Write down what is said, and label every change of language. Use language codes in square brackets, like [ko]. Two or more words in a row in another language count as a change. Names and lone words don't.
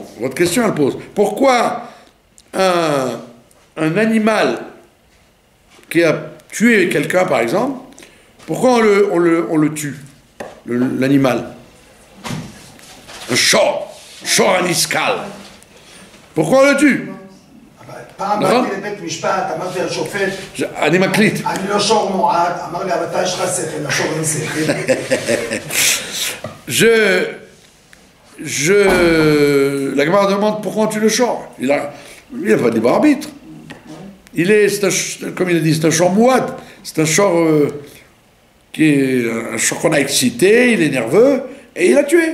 [fr] Votre question, elle pose. Pourquoi un animal qui a tué quelqu'un, par exemple, pourquoi on le tue, l'animal? Un [he] שור הנסקל. [fr] Pourquoi on le tue? [he] פעם באתי לבית משפט, אמרתי לשופט, אני מקליט. אני לא שור מועד, אמר לי, אבל אתה יש לך שכל, לשור אין שכל. [fr] La Gemara demande pourquoi tu le chores. Il a pas de libre arbitre. Comme il a dit, c'est un [he] שור מועד. [fr] C'est un chor qui est un chor qu'on a excité, il est nerveux, et il a tué.